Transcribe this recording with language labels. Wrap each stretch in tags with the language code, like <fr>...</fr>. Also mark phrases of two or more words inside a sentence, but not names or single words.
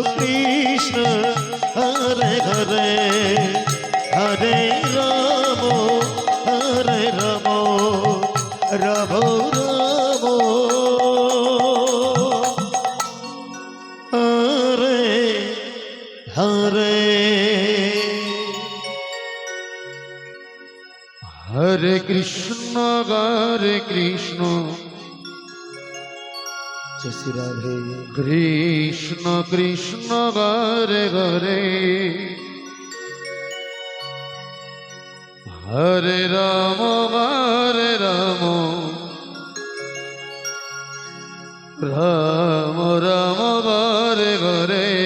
<sa>হরে হরে হরে রাম রাম রাম রাম হরে হরে কৃষ্ণ হরে কৃষ্ণ জয় শ্রী রাধে কৃষ্ণ কৃষ্ণ হরে হরে হরে রাম রাম রাম হরে হরে</sa>